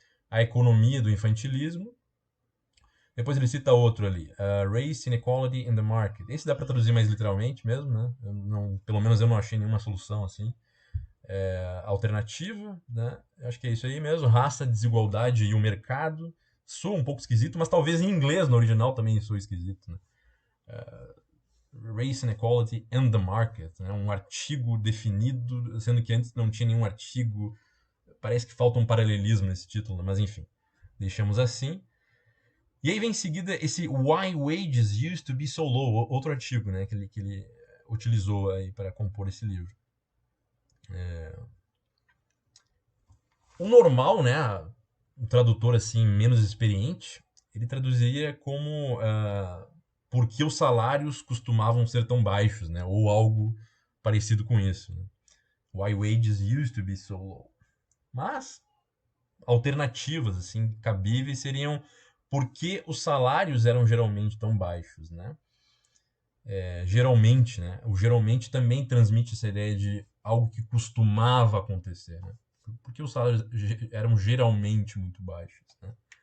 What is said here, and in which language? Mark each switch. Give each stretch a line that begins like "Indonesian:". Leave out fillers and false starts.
Portuguese: A Economia do Infantilismo. Depois ele cita outro ali, Race Inequality in the Market. Esse dá para traduzir mais literalmente mesmo, né? Pelo menos eu não achei nenhuma solução assim alternativa, né? Acho que é isso aí mesmo, raça, desigualdade e o mercado. Sou um pouco esquisito, mas talvez em inglês no original também sou esquisito, né?
English: Race Inequality and the Market, né?
Portuguese: Um artigo definido, sendo que antes não tinha nenhum artigo. Parece que falta um paralelismo nesse título, mas enfim, deixamos assim. E aí vem em seguida esse Why Wages Used to Be So Low, outro artigo, né, que ele utilizou aí para compor esse livro. O normal, né, um tradutor assim menos experiente, ele traduziria como por que os salários costumavam ser tão baixos, né, ou algo parecido com isso. Né?
English: Why wages used to be so low.
Portuguese: Mas alternativas assim cabíveis seriam por que os salários eram geralmente tão baixos, né? Geralmente, né? O geralmente também transmite essa ideia de algo que costumava acontecer, né? Porque os salários eram geralmente muito baixos, né?